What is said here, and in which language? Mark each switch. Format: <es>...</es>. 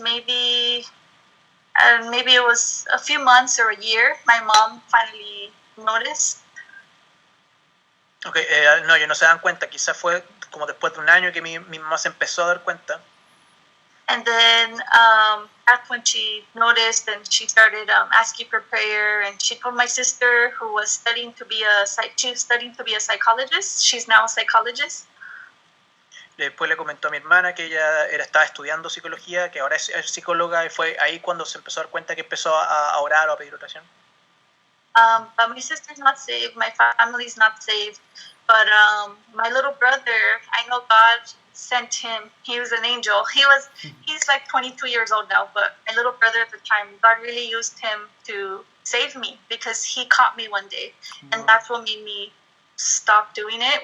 <en>Maybe it was a few months or a year. My mom finally noticed.</en> <es>Okay, no, ellos no se dan cuenta. Quizás fue como después de un año que mi mamá se empezó a dar cuenta.</es> <en>And then that's when she noticed, and she started asking for prayer. And she told my sister, who was studying to be a psychologist. She's now a psychologist.</en> <es>Después le comentó a mi hermana que ella estaba estudiando psicología, que ahora es psicóloga, y fue ahí cuando se empezó a dar cuenta que empezó a orar o a pedir oración.</es> <en>But my sister's not saved, my family's not saved, but my little brother, I know God sent him. He was an angel. He's like 22 years old now, but my little brother at the time, God really used him to save me, because he caught me one day, and that's what made me stop doing it.</en>